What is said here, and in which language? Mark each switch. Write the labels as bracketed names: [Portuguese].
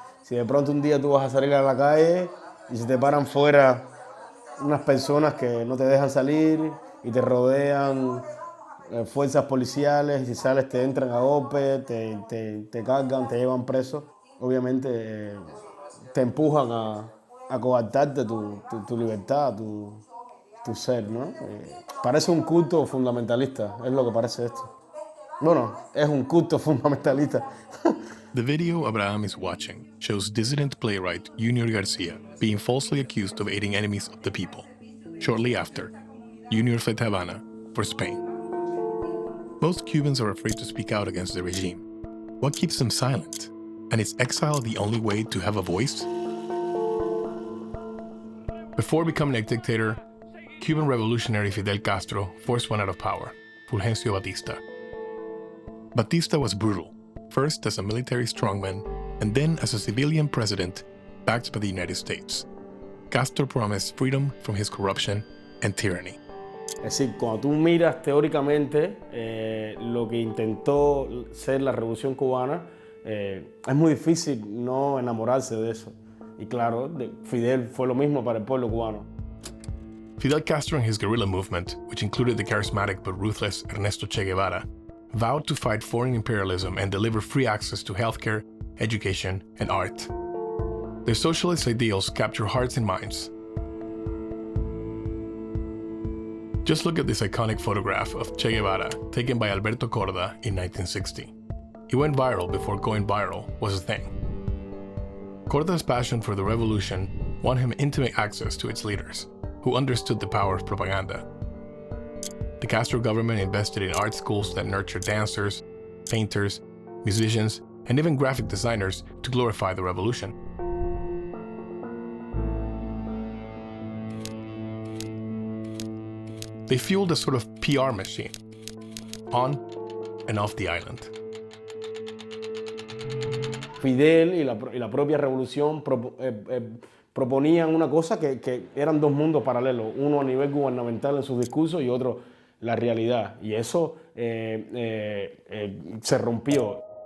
[Spanish] Si de pronto un día tú vas a salir a la calle y se te paran fuera unas personas que no te dejan salir y te rodean fuerzas policiales, y si sales te entran a golpe, te cargan, te llevan preso, obviamente te empujan a coartarte tu libertad, tu ser, ¿no? Parece un culto fundamentalista, es lo que parece esto. Bueno, es un culto fundamentalista. [English] The video Abraham is watching shows dissident playwright Yunior García being falsely accused of aiding enemies of the people. Shortly after, Yunior fled Havana for Spain. Most Cubans are afraid to speak out against the regime. What keeps them silent? And is exile the only way to have a voice? Before becoming a dictator, Cuban revolutionary Fidel Castro forced one out of power, Fulgencio Batista. Batista was brutal, first as a military strongman and then as a civilian president backed by the United States. Castro promised freedom from his corruption and tyranny. [Spanish] Es decir, cuando tú miras teóricamente lo que intentó ser la Revolución Cubana, es muy difícil no enamorarse de eso. Y claro, Fidel fue lo mismo para el pueblo cubano. [English] Fidel Castro and his guerrilla movement, which included the charismatic but ruthless Ernesto Che Guevara, vowed to fight foreign imperialism and deliver free access to healthcare, education, and art. Their socialist ideals capture hearts and minds. Just look at this iconic photograph of Che Guevara taken by Alberto Korda in 1960. It went viral before going viral was a thing. Korda's passion for the revolution won him intimate access to its leaders, who understood the power of propaganda. The Castro government invested in art schools that nurtured dancers, painters, musicians, and even graphic designers to glorify the revolution. They fueled a sort of PR machine, on and off the island. [Spanish] Fidel y la propia revolución proponían una cosa que eran dos mundos paralelos, uno a nivel gubernamental en sus discursos y otro la realidad. Y eso se rompió.